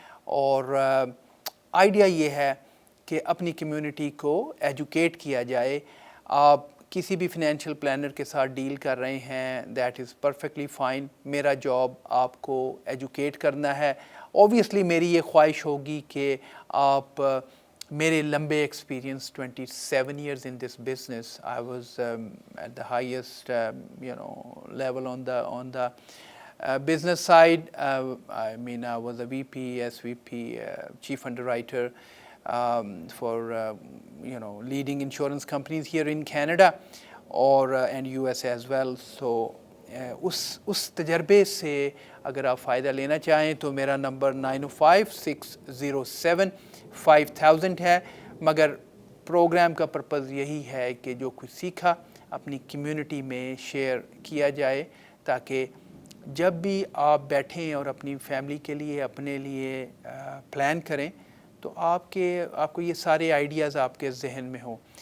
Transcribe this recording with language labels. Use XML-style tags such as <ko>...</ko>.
<ur>اور آئیڈیا یہ ہے کہ اپنی کمیونٹی کو ایجوکیٹ کیا جائے. آپ کسی بھی فنینشیل پلانر کے ساتھ ڈیل کر رہے ہیں،</ur> <en>That is perfectly fine.</en> <ur>میرا جاب آپ کو ایجوکیٹ کرنا ہے. اوبویسلی میری یہ خواہش ہوگی کہ آپ میرے لمبے experience</ur> <en>27 years in this business. I was at the highest level on the business side. I mean, I was a VP, SVP, chief underwriter for leading insurance companies here in Canada and US as well.</en> <ur>So اس تجربے سے اگر آپ فائدہ لینا چاہیں تو میرا number 905-607-5000 ہے. مگر پروگرام کا پرپز یہی ہے کہ جو کچھ سیکھا اپنی کمیونٹی میں شیئر کیا جائے تاکہ جب بھی آپ بیٹھیں اور اپنی فیملی کے لیے اپنے لیے پلان کریں تو آپ کو یہ سارے آئیڈیاز آپ کے ذہن میں ہوں.</ur>